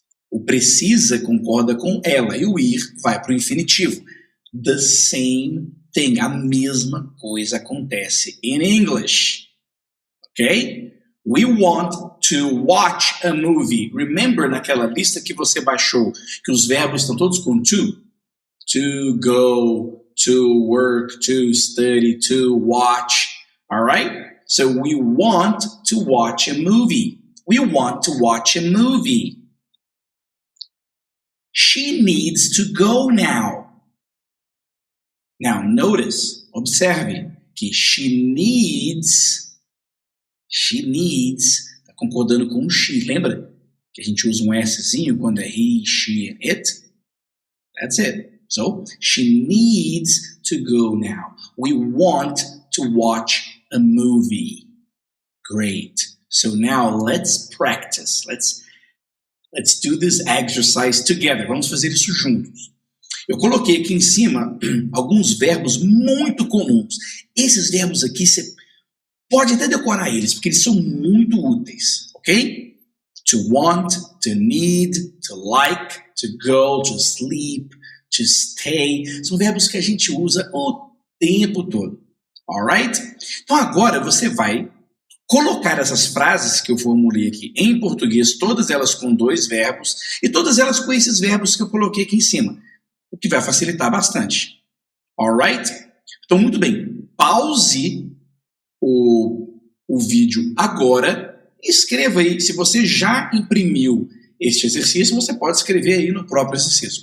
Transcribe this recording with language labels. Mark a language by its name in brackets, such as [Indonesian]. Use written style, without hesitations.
[Portuguese] O precisa concorda com ela e o ir vai para o infinitivo. [English] The same thing, [Portuguese] a mesma coisa acontece [English] in English. Ok? We want to watch a movie. Remember [Portuguese] naquela lista que você baixou que os verbos estão todos com to? [English] To go, to work, to study, to watch. Alright? So we want to watch a movie. We want to watch a movie. She needs to go now. Now notice, [Portuguese] observe que [English] she needs, [Portuguese] está concordando com o [English] she. [Portuguese] Lembra que a gente usa um Szinho quando é [English] he, she and it? That's it. So, she needs to go now. We want to watch a movie. Great. So now let's practice. Let's do this exercise together. [Portuguese] Vamos fazer isso juntos. Eu coloquei aqui em cima alguns verbos muito comuns. Esses verbos aqui você pode até decorar eles, porque eles são muito úteis, ok? [English] To want, to need, to like, to go, to sleep, to stay. [Portuguese] São verbos que a gente usa o tempo todo, alright? Então agora você vai colocar essas frases que eu formulei aqui em português, todas elas com dois verbos, e todas elas com esses verbos que eu coloquei aqui em cima, o que vai facilitar bastante, alright? Então muito bem, pause o vídeo agora, escreva aí, se você já imprimiu este exercício, você pode escrever aí no próprio exercício.